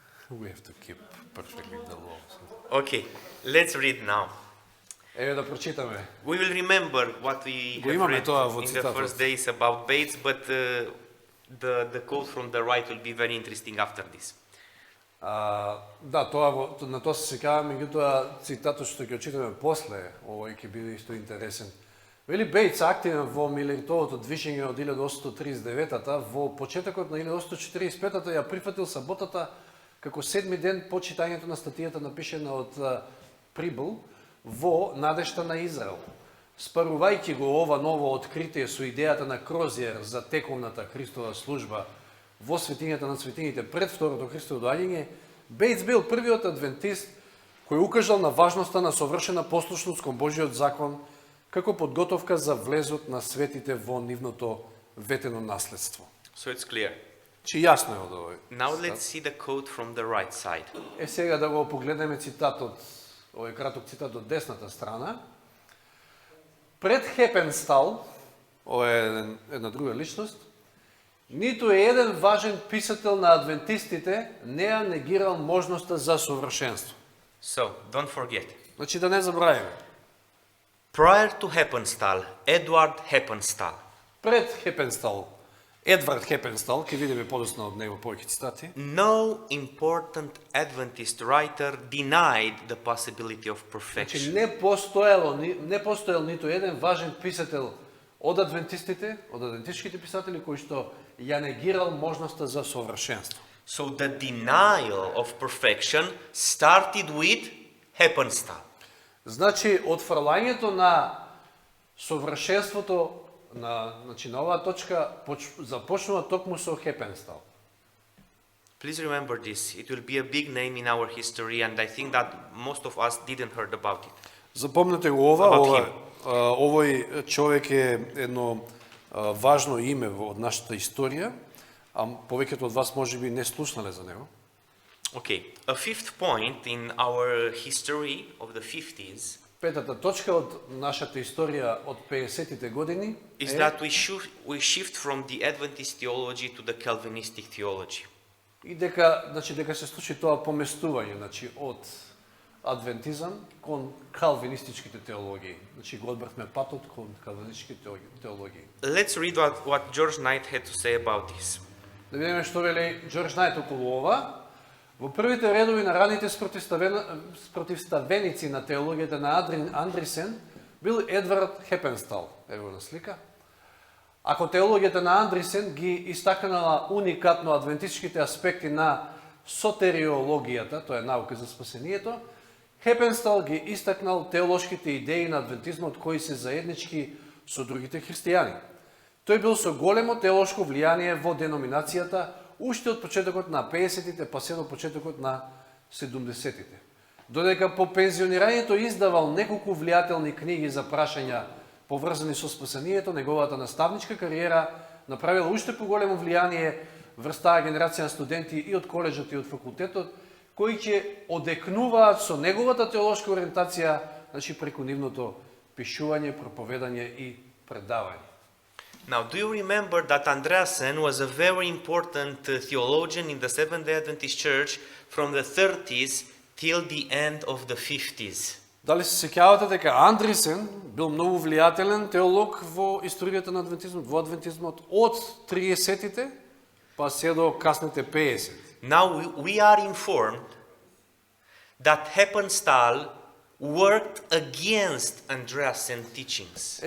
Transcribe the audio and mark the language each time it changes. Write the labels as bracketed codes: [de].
[en] We have to keep perfectly the law. Okay, let's read now. [mk] Еве да прочитаме. [en] We will remember what we [mk] Го [en] have [mk] имаме [en] read [mk] тоа во [en] in the [mk] цитатот. [en] first days about Bates, but the quote from the right will be very interesting after this. [mk] Да, тоа на тоа се сеќавам, меѓутоа цитатот што ќе читаме после, овој ќе биде исто интересен. Вели Бейтс активен во милитовото движење од 1839-та, во почетокот на 1845-та ја прифатил саботата како седми ден по читањето на статијата напишена од Прибл во надежта на Израел. Спарувајќи го ова ново откритие со идејата на Крозиер за тековната Христова служба во светињата на светињите пред второто Христово доаѓање, Бейтс бил првиот адвентист кој укажал на важноста на совршена послушност кон Божиот закон како подготовка за влезот на светите во нивното ветено наследство. [en] So it's clear. [mk] Чи јасно е од овој. [en] Now let's see the quote from the right side. [mk] Е сега да го погледнеме цитатот, овој краток цитат од десната страна. Пред Хепенстал, ова е една друга личност, ниту еден важен писател на адвентистите не ја негирал можноста за совршенство. [en] So, don't forget. [mk] Значи да не забравиме. [en] Prior to Heppenstall, Edward Heppenstall, [mk] Пред Хепенстал, Едвард Хепенстал, ќе видиме подоцна од него повеќе цитати, [en] no important Adventist writer denied the possibility of perfection. [mk] значи не постоел ниту еден важен писател од адвентистските писатели кои што ја негирал можноста за совршенство. [en] So the denial of perfection started with Heppenstall. [mk] Значи, отфрлањето на совршенството на оваа точка започнува токму со Хепенстал. [en] Please remember this. It will be a big name in our history, and I think that most of us didn't heard about it. [mk] Запомнете го ова, [en] About [mk] овој човек е едно важно име од нашата историја, а повеќето од вас можеби не слушнале за него. [en] Okay, a fifth point in our history of the 50s [mk] Петата точка од нашата историја од 50-тите години [en] is that we shift from the Adventist theology to the Calvinistic theology. [mk] и дека се случи тоа поместување, значи од адвентизам кон калвинистичките теологии. Значи го одбрахме патот кон калвинистичките теологии. [en] Let's read what George Knight had to say about this. [mk] Да видиме што вели Џорџ Најт околу ова. Во првите редови на раните спротивставеници на теологијата на Андрисен бил Едвард Хепенстал. Ево на слика. Ако теологијата на Андрисен ги истакнала уникатно адвентистичките аспекти на сотериологијата, тоа е наука за спасението, Хепенстал ги истакнал теолошките идеи на адвентизмот кои се заеднички со другите христијани. Тој бил со големо теолошко влијание во деноминацијата уште од почетокот на 50-тите па се до почетокот на 70-тите. Додека по пензионирањето издавал неколку влијателни книги за прашања поврзани со спасението, неговата наставничка кариера направила уште поголемо влијание врз таа генерација на студенти и од коледжот и од факултетот, кои ќе одекнуваат со неговата теолошка ориентација, значи преку нивното пишување, проповедање и предавање. [en] Now, do you remember that Andreasen was a very important theologian in the Seventh-day Adventist Church from the 30s till the end of the 50s? [mk] Дали се сеќавате дека Андресен бил многу влијателен теолог во историјата на адвентизмот, во адвентизмот од 30-тите па се до касните 50. [en] Now we are informed that Heppenstall worked against Andreasen teachings.